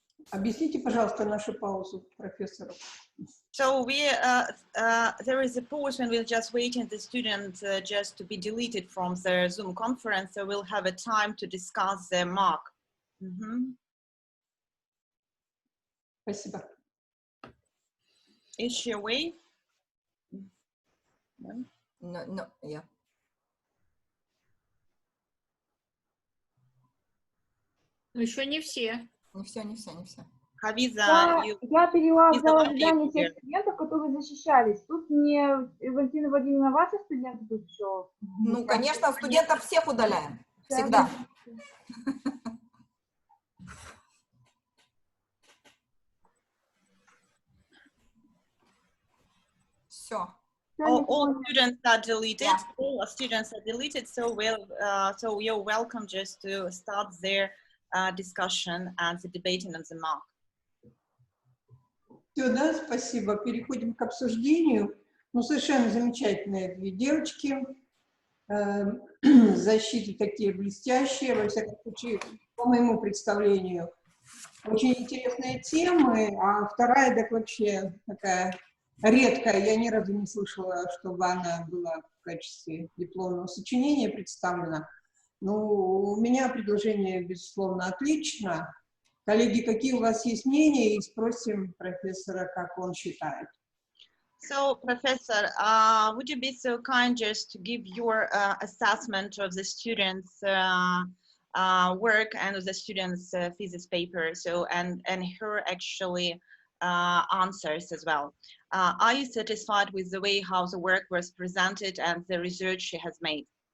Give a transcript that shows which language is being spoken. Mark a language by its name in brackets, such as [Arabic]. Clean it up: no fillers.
[Russian] Объясните, пожалуйста, нашу паузу профессору. [English] So we, there is a pause when we're just waiting the student just to be deleted from the Zoom conference. So we'll have a time to discuss the mark [Russian] Спасибо. [English] Is she away? No. No, yeah. [Russian] Ну, еще не все. Не все. Хавиза, Я перевела в зал Лиза, ожидания тех Валерия. студентов, которые защищались. Тут не Валентина Владимировна, ваши студенты тут еще? Ну, конечно, студентов всех удаляем. Всегда. Все. [English] All students are deleted. All students are deleted. So so you're welcome just to start their discussion and the debating on the mark. [Russian] Все, да, спасибо. Переходим к обсуждению. Ну, совершенно замечательные две девочки. Защиты такие блестящие, во всяком случае, по моему представлению. Очень интересные темы, а вторая так вообще такая редкая. Я ни разу не слышала, чтобы она была в качестве дипломного сочинения представлена. Ну, у меня предложение, безусловно, отлично. Коллеги, какие у вас есть мнения? И спросим профессора, как он считает. [English] So, Professor, would you be so kind just to give your assessment of the students' work and of the students' thesis paper, so and her actually answers as well. Are you satisfied with the way how the work was presented and the research she has made?